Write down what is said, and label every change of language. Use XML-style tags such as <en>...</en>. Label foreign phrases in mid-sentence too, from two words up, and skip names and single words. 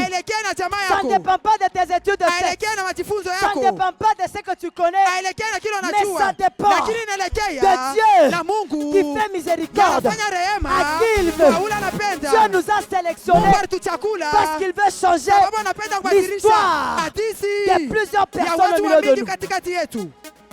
<sw>Aelekee na jamaa</sw> <fr>Ça ne</fr> <sw>yako.</sw> <fr>dépend pas de tes études de sexe.</fr> <sw>Aelekee na majifunzo</sw> <fr>Ça ne</fr> <sw>yako.</sw> <fr>dépend pas de ce que tu connais.</fr> <sw>Aelekee na kile</sw> <fr>Mais</fr> <sw>unajua.</sw> <fr>ça dépend</fr> <sw>Lakini inaelekea</sw> <fr>de Dieu</fr> <sw>na Mungu</sw> <fr>qui fait miséricorde</fr> <sw>anafanya rehema</sw> <fr>à qui il</fr> <sw>kwa</sw> <fr>veut.</fr> <sw>ule anapenda.</sw> <fr>Dieu nous a sélectionnés</fr> <sw>Mungu alituchakula</sw> <fr>parce qu'il veut changer</fr> <sw>sababu anapenda kubadilisha</sw> <fr>l'histoire</fr> <sw>hadithi</sw> <fr>de plusieurs</fr> <sw>ya</sw> <fr>personnes au</fr> <sw>watu wa</sw> <fr>milieu de</fr> <sw>mingi</sw> <fr>nous.</fr> <sw>katikati yetu.</sw>